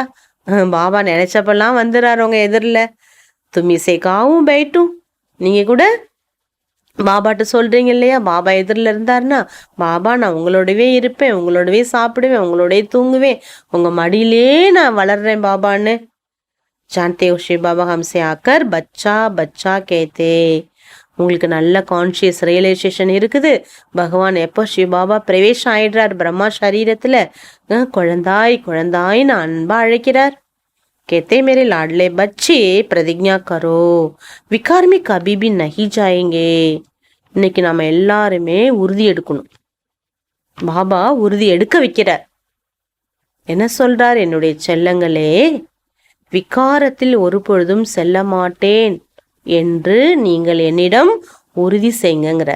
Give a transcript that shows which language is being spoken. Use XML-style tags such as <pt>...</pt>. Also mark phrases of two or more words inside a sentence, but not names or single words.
<ta>பாபா நினைச்சப்பெல்லாம் வந்துடுறாரு உங்க எதிரில. தும்மி சேக்காவும் பைட்டும். நீங்க கூட பாபாட்ட சொல்றீங்க இல்லையா, பாபா எதிரில் இருந்தாருன்னா, பாபா நான் உங்களோடவே இருப்பேன், உங்களோடவே சாப்பிடுவேன், உங்களோடவே தூங்குவேன், உங்க மடியிலே நான் வளர்றேன் பாபான்னு.</ta> <hi>जानते हो शिव बाबा हमसे आकर बच्चा बच्चा कहते.</hi> <ta>உங்களுக்கு நல்ல</ta> <en>conscious realisation</en> <ta>இருக்குது. பகவான் எப்போ சிவ பாபா பிரவேசம் ஆயிடுறார் பிரம்மா சரீரத்துல, குழந்தாய் குழந்தாய்னு அன்பா அழைக்கிறார்.</ta> <hi>कहते मेरे लाडले बच्चे प्रतिज्ञा करो विकार में कभी भी नहीं जाएंगे.</hi> <ta>இன்னைக்கு நாம எல்லாருமே உறுதி எடுக்கணும். பாபா உறுதி எடுக்க வைக்கிறார். என்ன சொல்றார்? என்னுடைய செல்லங்களே, விகாரத்தில் ஒரு பொழுதும் செல்ல மாட்டேன் என்று நீங்கள் என்னிடம் உறுதி செய்யுங்கிறார்.</ta>